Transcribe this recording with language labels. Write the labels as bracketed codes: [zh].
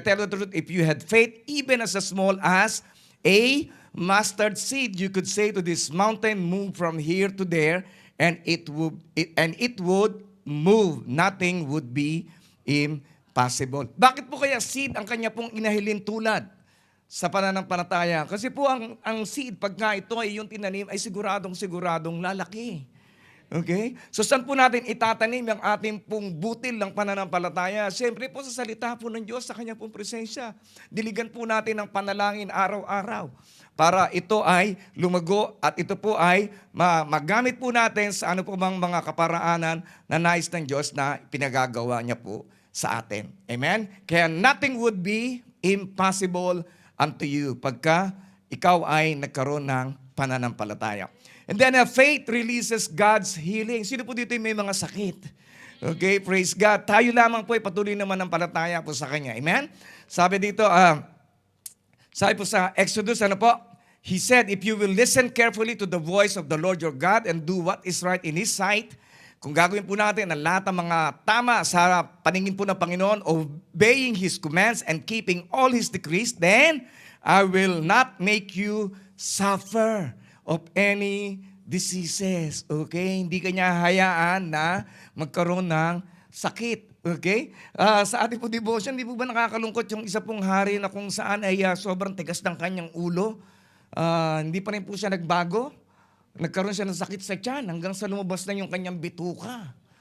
[en] I tell you the truth, if you had faith even as small as a mustard seed, you could say to this mountain, move from here to there, and it would move. Nothing would be impossible. [tl] Bakit po kaya seed ang kanya pong inahilin tulad sa pananampalataya? Kasi po ang seed, pagka ito ay yung tinanim, ay siguradong lalaki. Okay? So saan po natin itatanim ang ating pong butil ng pananampalataya? Siyempre po sa salita po ng Diyos, sa kanya pong presensya. Diligan po natin ng panalangin araw-araw para ito ay lumago at ito po ay magamit po natin sa ano po bang mga kaparaanan na nais ng Diyos na pinagagawa niya po sa atin. Amen? Kaya [en] nothing would be impossible unto you [tl] pagka ikaw ay nagkaroon ng pananampalataya. [en] And then faith releases God's healing. [tl] Sino po dito may mga sakit? [en] Okay, praise God. [tl] Tayo lamang po ay patuloy naman ng palataya po sa Kanya. Amen? Sabi dito, sabi po sa Exodus, ano po? [en] He said, if you will listen carefully to the voice of the Lord your God and do what is right in His sight, [tl] kung gagawin po natin ang lahat ng mga tama sa paningin po ng Panginoon, [en] obeying His commands and keeping all His decrees, then I will not make you suffer of any diseases. Okay? [tl] Hindi kanya hayaan na magkaroon ng sakit. Okay? Sa ating po devotion, di po ba nakakalungkot yung isa pong hari na kung saan ay sobrang tigas ng kanyang ulo? Hindi pa rin po siya nagbago. Nagkaroon siya ng sakit sa tiyan hanggang sa lumabas na yung kanyang bituka.